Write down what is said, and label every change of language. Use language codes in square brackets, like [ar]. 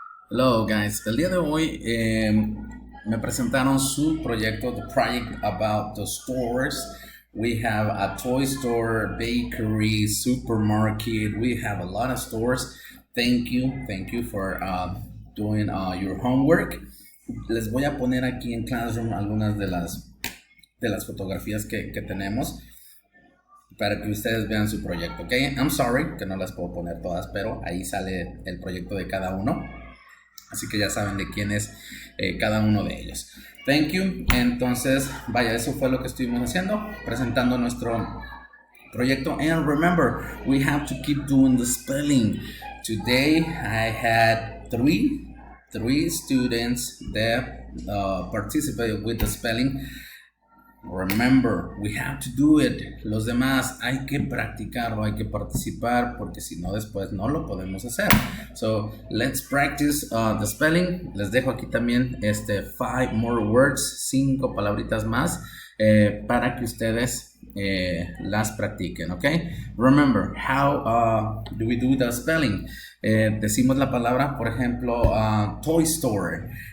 [en] Hello guys, [es] el día de hoy me presentaron su proyecto, [en] the project about the stores. We have a toy store, bakery, supermarket. We have a lot of stores. Thank you for doing your homework. [es] Les voy a poner aquí en Classroom algunas de las fotografías que tenemos para que ustedes vean su proyecto, ¿ok? [en] I'm sorry [es] que no las puedo poner todas, pero ahí sale el proyecto de cada uno. Así que ya saben de quién es cada uno de ellos. [en] Thank you. [es] Entonces, vaya, eso fue lo que estuvimos haciendo, presentando nuestro proyecto. [en] And remember, we have to keep doing the spelling. Today, I had three students that participated with the spelling. Remember, we have to do it. [es] Los demás hay que practicarlo, hay que participar, porque si no después no lo podemos hacer. [en] So, let's practice the spelling. [es] Les dejo aquí también [en] 5 more words, [es] 5 palabritas más para que ustedes las practiquen, ¿ok? [en] Remember, how do we do the spelling? [es] Decimos la palabra, por ejemplo, [en] toy store.